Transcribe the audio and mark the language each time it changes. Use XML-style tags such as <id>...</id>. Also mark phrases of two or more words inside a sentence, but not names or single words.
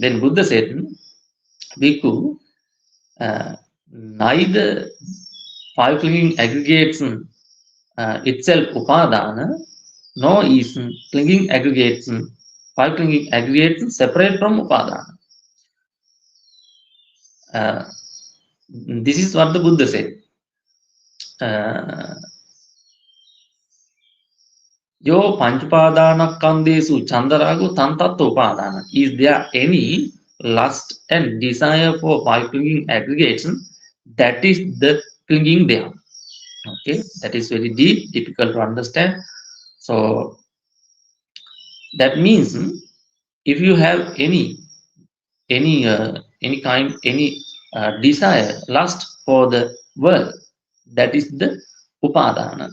<en>Then Buddha said, "Bhikkhu, neither five clinging aggregates itself upadana, nor is clinging aggregates, five clinging aggregates separate from upadana." This is what the Buddha said.</en> <pi>Yo panchupadanakkandeshu chandarago tantatta upadana.</pi> <en>Is there any lust and desire for five clinging aggregates, that is the clinging there. Okay, that is very deep, difficult to understand. So that means if you have any kind, any desire, lust for the world, that is the upadana.</en>